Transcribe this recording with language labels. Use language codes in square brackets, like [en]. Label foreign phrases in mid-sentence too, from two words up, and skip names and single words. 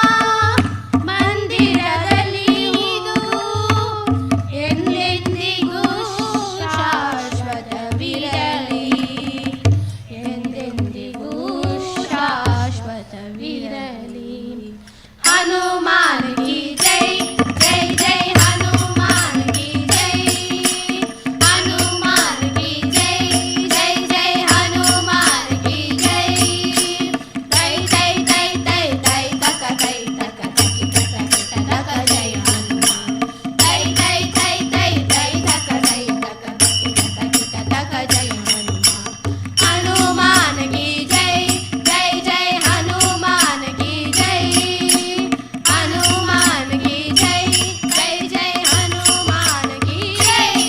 [kn] ಮಂದಿರದಲ್ಲಿ ಇದು ಎಂದೆಂದಿಗೂ ಶಾಶ್ವತವಿರಲಿ ಎಂದೆಂದಿಗೂ [hi] ಶಾಶ್ವತವಿರಲಿ हनुमान की जय जय जय हनुमान की जय हनुमान की जय जय जय हनुमान की जय ತೈ ತೈ ತೈ ತೈ ತೈ ತಕ ತೈ ತಕ ತಕಿ ತಕ ತಕ जय हनुमान ತೈ ತೈ ತೈ ತೈ ತೈ ತಕ ತೈ ತಕ ತಕಿ ತಕಿ ತಕ जय हनुमान हनुमान की जय जय जय हनुमान की जय हनुमान की जय जय जय हनुमान की जय